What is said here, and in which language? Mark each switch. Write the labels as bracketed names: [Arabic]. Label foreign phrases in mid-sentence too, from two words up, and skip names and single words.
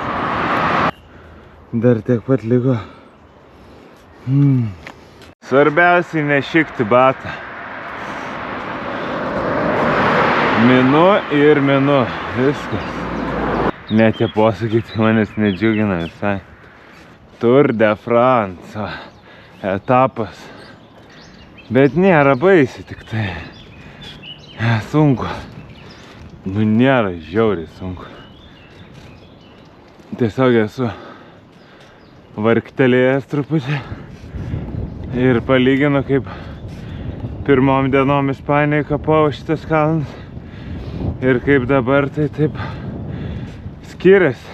[Lithuanian] Dar tiek pat liko. Svarbiausiai nešikti batą. Minu ir minu. Viskas. Net tie posakiai manęs nedžiugina visai. Tour de France etapas. Bet nėra baisi, tik tai sunku. Nu, nėra žiauriai sunku. Tiesiog esu vargtelėjęs truputį ir palyginu, kaip pirmom dienom Ispanijai kapau šitas kalnas ir kaip dabar tai taip skiriasi.